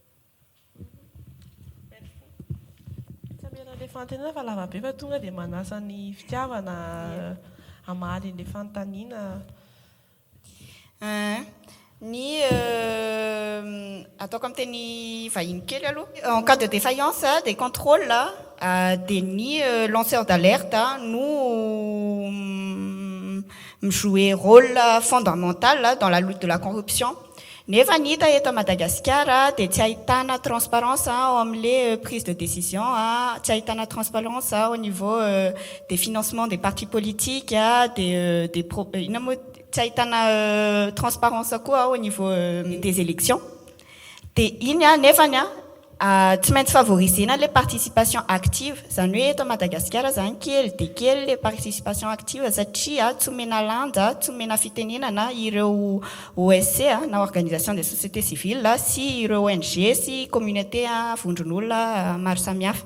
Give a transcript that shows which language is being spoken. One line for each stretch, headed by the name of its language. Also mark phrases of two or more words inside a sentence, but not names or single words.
Malagasy: Le fantanina fa lava be fa tonga dia manasa ny fitiavana hamaly an'ilay fanontaniana. Ny ataoko amin'ny teny vahiny kely aloha,
French: en cas de défaillance des contrôles
Malagasy: dia ny
French: lanceur d'alerte
Malagasy: no mijouer
French: rôle fondamental dans la lutte de la corruption.
Malagasy: Nefa ny hita eto Madagascar dia tsy ahitana transparence ao amin'ilay
French: prise de décision,
Malagasy: tsy ahitana transparence
French: au niveau des financements des partis politiques,
Malagasy: tsy ahitana transparence koa
French: au niveau des élections.
Malagasy: Dia iny nefany tsy maintsy favorisena le
French: participation active,
Malagasy: zany hoe eto Madagascar zany kely dia kely le
French: participation active
Malagasy: satria tsy omena lanja, tsy omena fitenenana ireo OSC na
French: organisation de société civile
Malagasy: sy ireo ONG sy communauté vondron'olona maro samihafa.